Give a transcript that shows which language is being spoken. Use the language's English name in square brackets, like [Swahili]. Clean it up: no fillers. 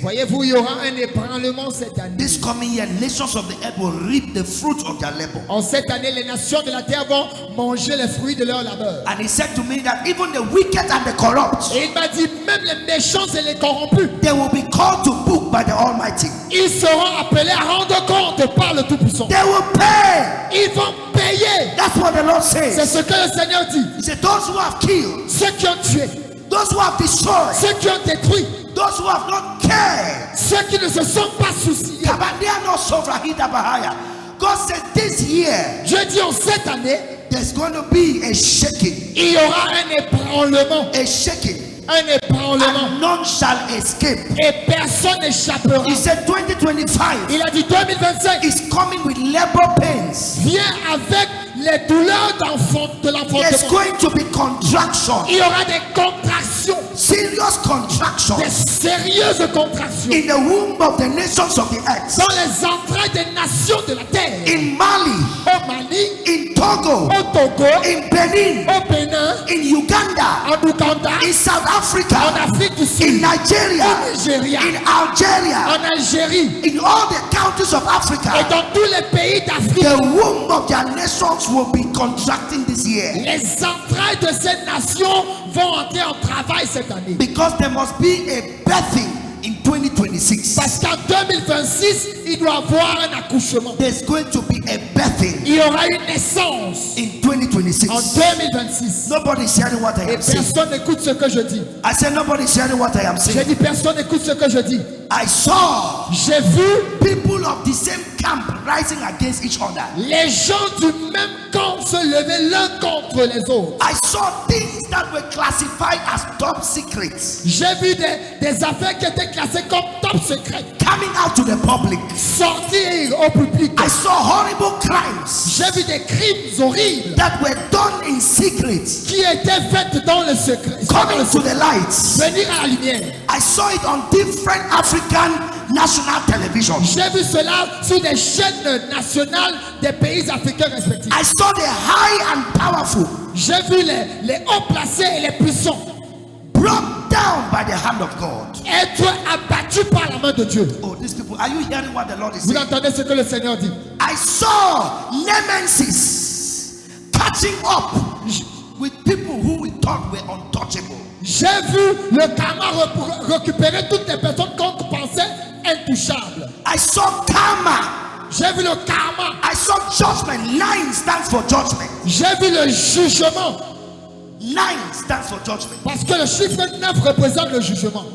[French] Voyez-vous, il y aura un ébranlement cette année. [English] This coming year, nations of the earth will reap the fruit of their labor. [French] En cette année, les nations de la terre vont manger les fruits de leur labeur. [English] And he said to me that even the wicked and the corrupt, [French] Et il m'a dit, même les méchants et les corrompus, [English] they will be called to book by the Almighty. [French] ils seront appelés à rendre compte par le Tout-Puissant. [English] They will pay. [French] Ils vont payer. [English] That's what the Lord [French] C'est [English] says. [French] ce que le Seigneur dit. [English] He said, those who have killed, [French] Ceux qui ont tué, [English] those who have destroyed, [French] ceux qui ont détruit, [English] those who have not cared. [French] ceux qui ne se sont pas souciés. [English] Kabandiano Sovrahida Bahaya. God said this year, [French] Je dis en cette année, [English] there's going to be a shaking. [French] il y aura un ébranlement. [English] A shaking. [French] Un ébranlement. [English] And none shall escape. [French] Et personne n'échappera. [English] He said 2025 [French] Il a dit 2025 [English] is coming with labor pains. [French] vient avec les douleurs de [English] There's [French] l'enfantement. [English] going to be contraction. [French] Il y aura des contractions, [English] Serious contraction [French] des sérieuses contractions [English] in the womb of the nations of the earth. [French] dans les entrailles des nations de la terre. [English] In Mali, [French] Au Mali, [English] in Togo, [French] au Togo, [English] in Benin, [French] au Bénin, [English] in Uganda, [French] en Ouganda, [English] in South [French] en [English] Africa, [French] Afrique du [English] in [French] Sud, [English] Nigeria, [French] au Nigeria, [English] in Algeria, [French] en Algérie [English] in all the countries of [French] et [English] Africa. [French] dans tous les pays d'Afrique. [English] The womb of their nations will be contracting this year. [French] Les entrailles de ces nations vont entrer en travail cette année. [English] Because there must be a birthing in 2026. [French] Parce qu'en 2026, il doit y avoir un accouchement. [English] There's going to be a birthing [French] Il y aura une naissance [English] in 2026. [French] en 2026. [English] Nobody's hearing what I [French] Et [English] am saying. [French] personne n'écoute ce que je dis. [English] I said nobody's hearing what I am [French] J'ai [English] saying. [French] dit personne n'écoute ce que je dis. [English] I saw [French] J'ai vu [English] people of the same camp rising against each other. [French] les gens du même camp se lever l'un contre les autres. [English] I saw things that were classified as top secrets [French] J'ai vu des affaires qui étaient classées comme top secret [English] coming out to the public. [French] sortir au public. [English] I saw horrible crimes [French] J'ai vu des crimes horribles [English] that were done in secret [French] qui étaient faits dans le secret. [English] coming to the lights. [French] Venir à la lumière. [English] I saw it on different African national television. [French] J'ai vu cela sur des chaînes nationales des pays africains respectifs. [English] I saw the high and powerful [French] J'ai vu les hauts placés et les puissants [English] brought down by the hand of God. [French] être abattus par la main de Dieu. [English] Oh, these people, are you hearing what the Lord is [French] Vous [English] saying? [French] entendez ce que le Seigneur dit? [English] I saw nemesis catching up with people who we thought were untouchable. [French] J'ai vu le karma récupérer toutes les personnes qu'on pensait intouchables. [English] I saw karma. [French] J'ai vu le karma. [English] I saw judgment. 9 stands for judgment. [French] J'ai vu le jugement. [English] 9 stands for judgment. [French] Parce que le chiffre 9 représente le jugement.